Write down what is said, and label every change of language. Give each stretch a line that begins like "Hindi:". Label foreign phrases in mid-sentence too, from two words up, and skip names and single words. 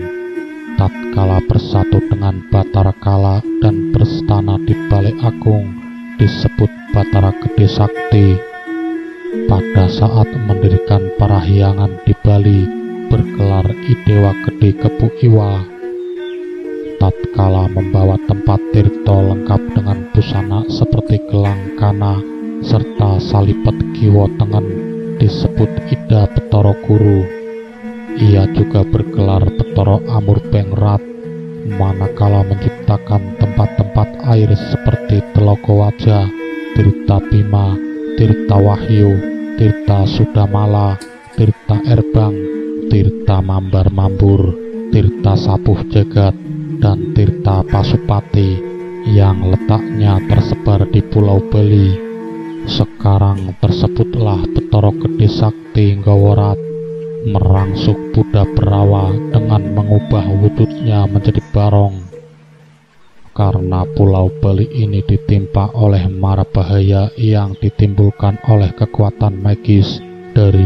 Indonesian: Tatkala bersatu dengan Batara Kala dan berstana di Balai Agung disebut Batara Gede Sakti. Pada saat mendirikan Parahyangan di Bali bergelar Idewa Gede Kepuk Iwa. Tatkala membawa tempat tirto lengkap dengan busana seperti gelang kana serta salipet kiwa tengen disebut Ida Betara Guru. Ia juga bergelar Betara Amurbengrat, manakala menciptakan tempat-tempat air seperti Telaga Wajah, Tirta Bima, Tirta Wahyu, Tirta Sudamala, Tirta Erbang, Tirta Mambar Mambur, Tirta Sapuh Jagat, dan Tirta Pasupati yang letaknya tersebar di Pulau Bali. Sekarang tersebutlah Betara Gede Sakti Nggawarat merangsuk Buddha Berawa dengan mengubah wujudnya menjadi barong. Karena Pulau Bali ini ditimpa oleh mara bahaya yang ditimbulkan oleh kekuatan magis dari